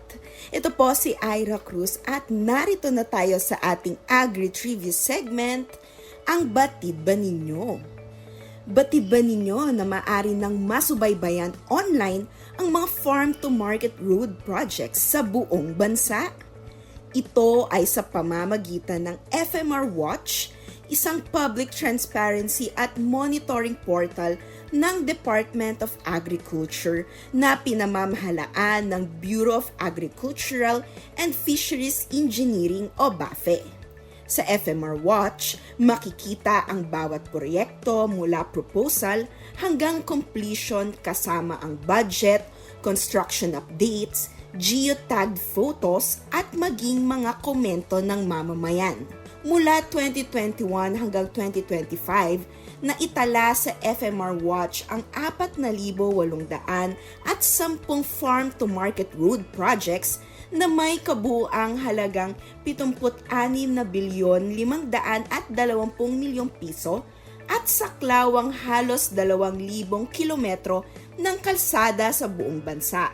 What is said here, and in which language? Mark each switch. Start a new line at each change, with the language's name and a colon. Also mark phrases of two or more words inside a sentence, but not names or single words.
Filipino: Ito po si Ira Cruz at narito na tayo sa ating Agri-Trivia segment, ang Batid Ba Ninyo? Batid ba ninyo na maaari nang masubaybayan online ang mga
English: farm-to-market road projects
Filipino: sa buong bansa? Ito ay sa pamamagitan ng FMR Watch, isang
English: public transparency
Filipino: at
English: monitoring portal
Filipino: ng Department of Agriculture na pinamamahalaan ng Bureau of Agricultural and Fisheries Engineering o BAFE. Sa FMR Watch, makikita ang bawat proyekto mula proposal hanggang completion kasama ang budget,
English: construction updates, geotagged photos
Filipino: at maging mga komento ng mamamayan. Mula 2021 hanggang 2025, naitala sa FMR Watch ang 4,810
English: farm-to-market road projects
Filipino: na may kabuuang halagang 76,520 milyong piso at saklawang halos 2,000 kilometro ng kalsada sa buong bansa.